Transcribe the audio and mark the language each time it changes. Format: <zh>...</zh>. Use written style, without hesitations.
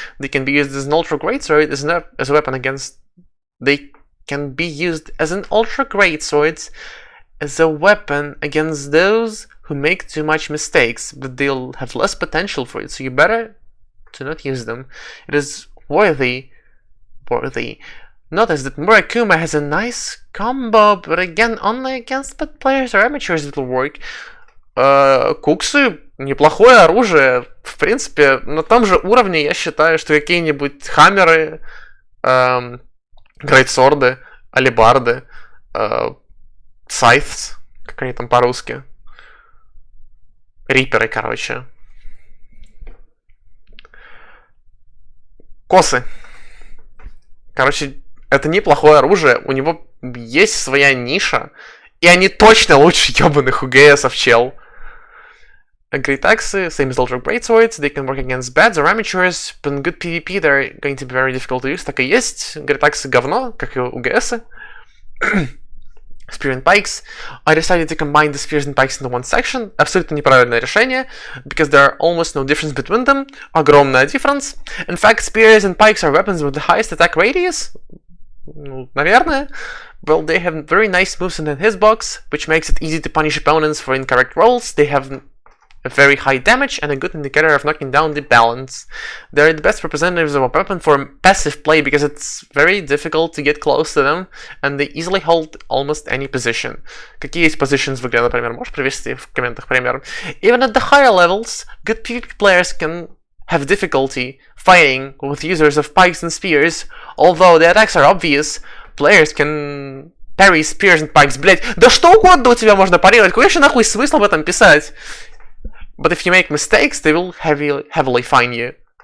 <en>They can be used as an ultra greatsword as a weapon against. They can be used as an ultra greatsword as a weapon against those who make too much mistakes, but they'll have less potential for it, so you better to not use them. It is worthy. Notice that Murakuma has a nice combo, but again, only against bad players or amateurs it will work.</en> <ru>Куксы неплохое оружие. В принципе, на том же уровне я считаю, что какие-нибудь хаммеры, грейтсорды, алебарды, сайфс, как они там по-русски. Риперы, короче. Косы. Короче, это неплохое оружие, у него есть своя ниша, и они точно лучше ебаных УГСов, чел.</ru> <en>Great axes, same as ultra greatswords, they can work against bads or amateurs, but in good PvP they're going to be very difficult to use.</en> <ru>Так и есть, Great axes говно, как и УГСы.</ru> <en>Spear and Pikes. I decided to combine the Spears and Pikes into one section.</en> <ru>Абсолютно неправильное решение,</ru> <en>because there are almost no difference between them.</en> <ru>Огромная</ru> <en>difference. In fact, Spears and Pikes are weapons with the highest attack radius.</en> <ru>Ну, наверное.</ru> <en>Well, they have very nice moves in the hitbox, which makes it easy to punish opponents for incorrect rolls. They have a very high damage and a good indicator of knocking down the balance. They're the best representatives of a weapon for passive play because it's very difficult to get close to them and they easily hold almost any position.</en> <ru>Какие есть positions в игре, например? Можешь привести в комментах пример?</ru> <en>Even at the higher levels, good PvP players can have difficulty fighting with users of pikes and spears. Although the attacks are obvious, players can parry spears and pikes.</en> <ru>Блять, да что угодно у тебя можно парировать. Какой еще нахуй смысл об этом писать?</ru> <en>But if you make mistakes, they will heavily fine you.</en>